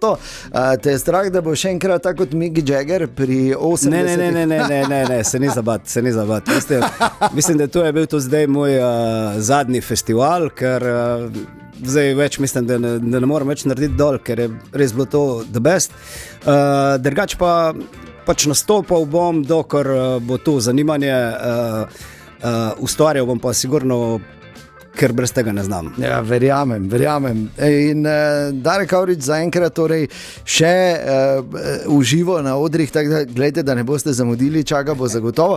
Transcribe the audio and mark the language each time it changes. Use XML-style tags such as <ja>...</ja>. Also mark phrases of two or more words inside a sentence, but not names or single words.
<sl>Te je strah, da bo še enkrat tako kot Mick Jagger pri 80. Ne, se ni zabat. Mislim, da to je bil to zdaj moj zadnji festival, ker zdaj več mislim, da ne moram več narediti dol, ker je res bilo</sl> <en>to the best.</en> <sl>Drugač pa pač nastopal bom, dokler bo tu zanimanje, ustvarjal bom pa sigurno, ker brez tega ne znam. Ja, verjamem. In Darek Avrič zaenkrat torej še uživo na odrih, tako da gledajte, da ne boste zamudili, čaka bo zagotovo.</sl>